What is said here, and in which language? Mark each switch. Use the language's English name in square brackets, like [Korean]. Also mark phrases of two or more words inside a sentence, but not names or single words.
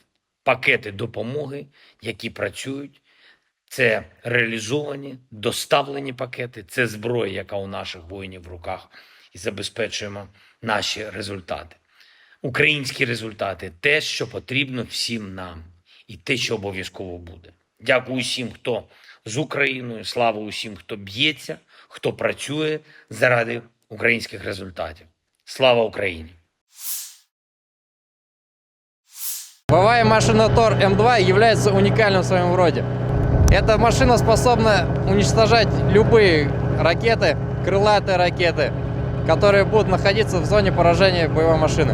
[Ukrainian] Пакети допомоги, які працюють, це реалізовані, доставлені пакети, це зброя, яка у наших воїнів в руках, і забезпечуємо наші результати. Українські результати – те, що потрібно всім нам, і те, що обов'язково буде. Дякую усім, хто з Україною, слава усім, хто б'ється, хто працює заради українських результатів. Слава Україні! [Russian] Боевая машина Тор М2 является уникальным в своем роде. Эта машина способна уничтожать любые ракеты, крылатые ракеты, которые будут находиться в зоне поражения боевой машины.